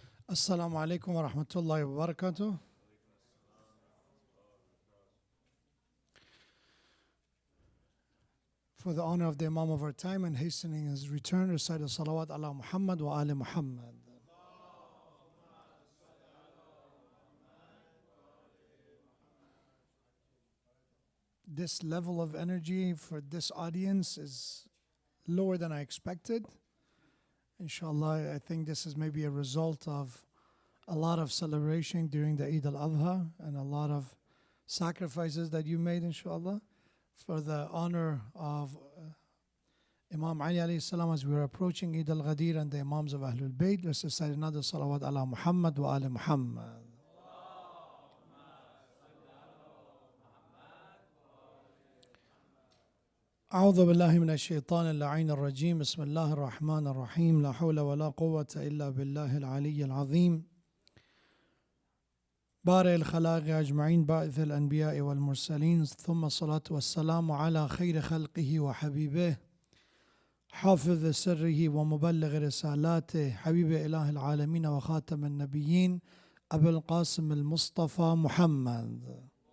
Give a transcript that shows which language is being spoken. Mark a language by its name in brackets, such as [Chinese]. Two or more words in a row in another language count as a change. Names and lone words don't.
[Arabic] السلام عليكم ورحمة الله وبركاته. [English] For the honor of the Imam of our time and hastening his return, recite the [Arabic] صلوات على محمد وآل محمد. [English] This level of energy for this audience is lower than I expected. Inshallah, I think this is maybe a result of a lot of celebration during the Eid Al-Adha and a lot of sacrifices that you made, inshallah, for the honor of Imam Ali [Arabic] عليه السلام [English] as we are approaching Eid al-Ghadir and the Imams of Ahlul Bayt. Let's recite another [Arabic] صلوات على محمد وآل محمد. أعوذ بالله من الشيطان اللعين الرجيم بسم الله الرحمن الرحيم لا حول ولا قوة إلا بالله العلي العظيم بارئ الخلائق أجمعين باعث الأنبياء والمرسلين ثم الصلاة والسلام على خير خلقه وحبيبه حافظ سره ومبلغ رسالاته حبيب إله العالمين وخاتم النبيين أبي القاسم المصطفى محمد